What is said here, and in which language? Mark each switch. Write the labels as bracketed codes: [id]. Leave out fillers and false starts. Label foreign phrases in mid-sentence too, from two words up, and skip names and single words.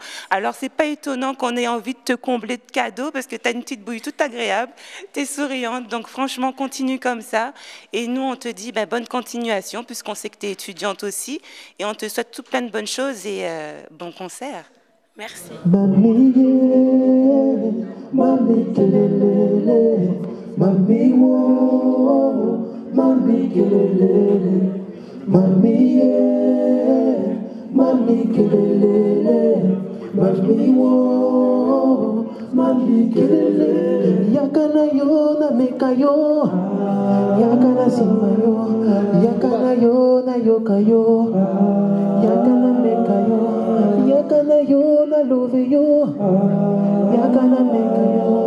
[fr] Alors c'est pas étonnant qu'on ait envie de te combler de cadeaux parce que t'as une petite bouille toute agréable, t'es souriante, donc franchement continue comme ça. Et nous on te dit bonne continuation puisqu'on sait que t'es étudiante aussi et on te souhaite tout plein de bonnes choses et bon concert. Merci. [ln] Mami wo, mami kelele, mami mami kelele, mami wo, mami kelele. Yakana yo na mekayo, yakana simayo, yakana yo na yokayo, yakana mekayo, yakana yo na loveyo, yakana mekayo.